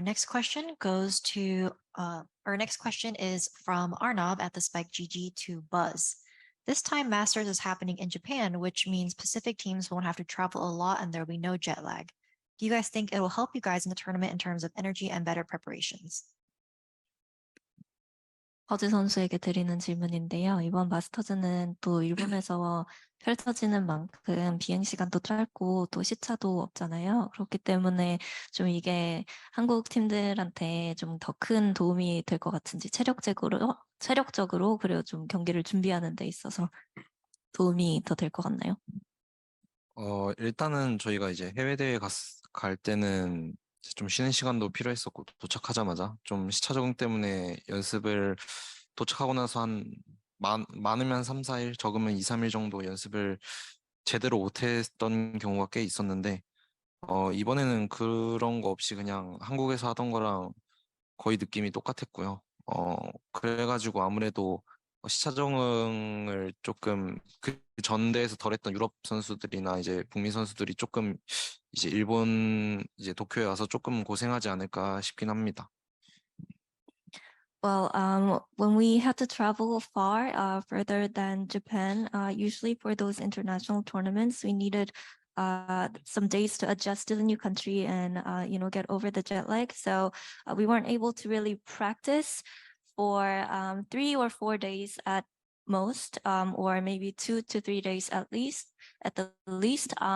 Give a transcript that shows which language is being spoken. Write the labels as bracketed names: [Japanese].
[English] Next question goes to, our next question is from Arnav at the Spike GG to BuZz. This time Masters is happening in Japan, which means Pacific teams won't have to travel a lot and there'll be no jet lag. Do you guys think it will help you guys in the tournament in terms of energy and better preparations? [Korean] 버즈 선수에게 드리는 질문인데요. 이번 마스터즈는 또 일본에서 펼쳐지는 만큼 비행 시간도 짧고 또 시차도 없잖아요. 그렇기 때문에 좀 이게 한국 팀들한테 좀 더 큰 도움이 될 것 같은지 체력적으로 그리고 좀 경기를 준비하는 데 있어서 도움이 더 될 것 같나요? 일단은 저희가 이제 해외 대회 갈 때는 좀 쉬는 시간도 필요했었고 도착하자마자 좀 시차 적응 때문에 연습을 도착하고 나서 많으면 3, 4일 적으면 2, 3일 정도 연습을 제대로 못했던 경우가 꽤 있었는데 이번에는 그런 거 없이 그냥 한국에서 하던 거랑 거의 느낌이 똑같았고요. 그래가지고 아무래도 시차 적응을 조금 그 전 대회에서 덜했던 유럽 선수들이나 이제 북미 선수들이 조금 이제 일본 이제 도쿄에 와서 조금 고생하지 않을까 싶긴 합니다. [English] Well, when we had to travel far, further than Japan, usually for those international tournaments, we needed some days to adjust to the new country and get over the jet lag. So we weren't able to really practice for 3 or 4 days at most, or maybe 2 to 3 days at the least.